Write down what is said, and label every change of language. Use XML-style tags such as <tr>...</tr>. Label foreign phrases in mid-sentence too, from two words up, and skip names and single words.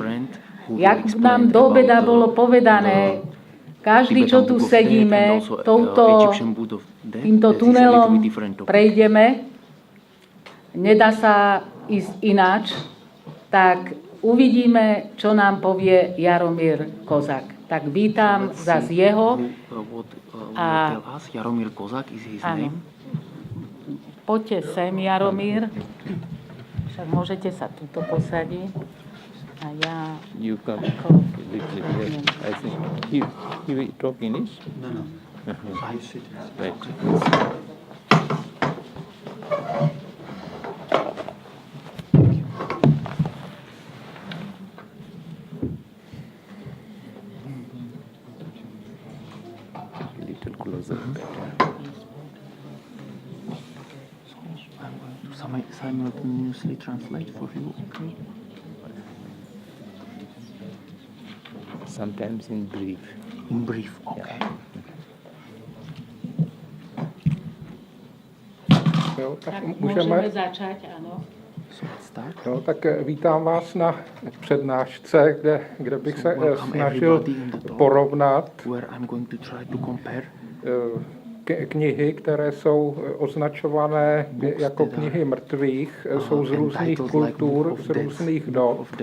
<sk>Jak nám do obeda bolo povedané, každý, čo tu sedíme, týmto tunelom prejdeme, nedá sa ísť ináč, tak uvidíme, čo nám povie Jaromír Kozák. Tak vítam zase jeho. A</sk> <en>Jaromír Kozák is his name.</en> <sk>Poďte sem, Jaromír. Však môžete sa tuto posadiť. A ja...</sk> <en>You come little. I think he will talk in it? No. I sit. Right. Little closer. I'm going to simultaneously translate for you, okay? Sometimes in brief. In brief, okay.</en> <sk>Jo, tak môžeme začať, áno.</sk> <cs>Jo, tak vítám vás na přednášce, kde bych se snažil porovnat knihy, které jsou označované jako knihy mrtvých, jsou z různých kultur, z různých dob.</cs>